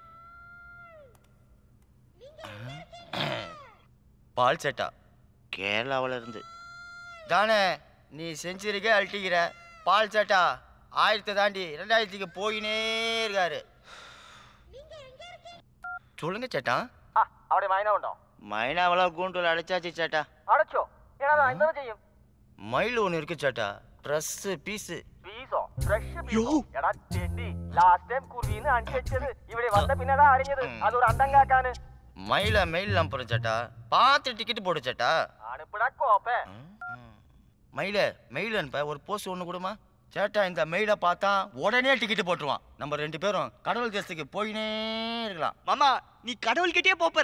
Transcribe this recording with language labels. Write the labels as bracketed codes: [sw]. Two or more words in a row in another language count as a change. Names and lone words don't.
[ta] பால் சட்டா கேரளாவில் இருந்து தானே நீ செஞ்சுருக்கே அழட்டிக்கிற. பால் சட்டா 1000 தாண்டி 2000க்கு போயினே இருக்காரு. சொல்லுங்க சேட்டா. [ml] അവിടെ മൈന ഉണ്ടോ? [ta] மைனாவெல்லாம் கூண்டில் அடைச்சாச்சு சேட்டா. [ml] അടച്ചോ? എടാ അത് എന്താ ചെയ്യും? [ta] மயில் ஒன்று இருக்கு சேட்டா, [en] dress piece. [ml] പീസോ? ഫ്രഷ് പീസോ? എടാ ചെണ്ടി, [en] last time [ml] കുർവീന്ന് അണ്ടി വെച്ചത് ഇവിടെ വന്ന പിന്നെടാ അറിഞ്ഞത് അതൊരു അണ്ടം കാക്കാന്. [ta] மயில மெயில் அனுப்புறேன் சேட்டா, பார்த்து டிக்கெட் போடு சேட்டா. அனுப்புடா கோப்பே. மயில மெயில் அனுப்ப ஒரு போஸ்ட் ஒன்று கொடுமா சேட்டா. இந்த மெயிலை பார்த்தா உடனே டிக்கெட் போட்டுருவான். நம்ம 2 பேரும் கடவுள் தேசத்துக்கு போயினே இருக்கலாம். மாமா, நீ கடவுள்கிட்டே போற.